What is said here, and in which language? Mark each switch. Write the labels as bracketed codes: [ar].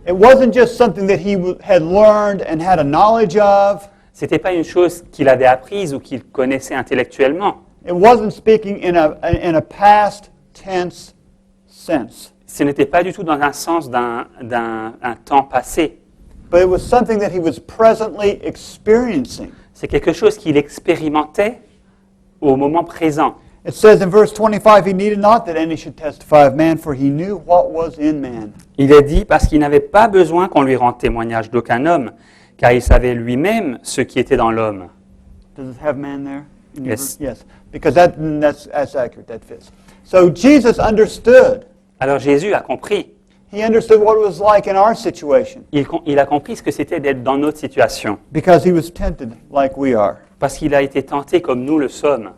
[en] It wasn't just something that he had learned and had a knowledge of. [fr] Ce n'était pas une chose qu'il avait apprise ou qu'il connaissait intellectuellement. [en] It wasn't speaking in a past tense sense. [fr] Ce n'était pas du tout dans un sens d'un temps passé. [en] But it was something that he was presently experiencing. [fr] C'est quelque chose qu'il expérimentait au moment présent. [en] It says in verse 25, he needed not that any should testify of man, for he knew what was in man. [fr] Il est dit parce qu'il n'avait pas besoin qu'on lui rende témoignage d'aucun homme, car il savait lui-même ce qui était dans l'homme. [en] Does it have man there? In your Yes. verse? Yes. Because that's accurate, that fits. So Jesus understood. [fr] Alors Jésus a compris. [en] He understood what it was like in our situation. [fr] Il a compris ce que c'était d'être dans notre situation, [en] Because he was tempted like we are, [fr] parce qu'il a été tenté comme nous le sommes,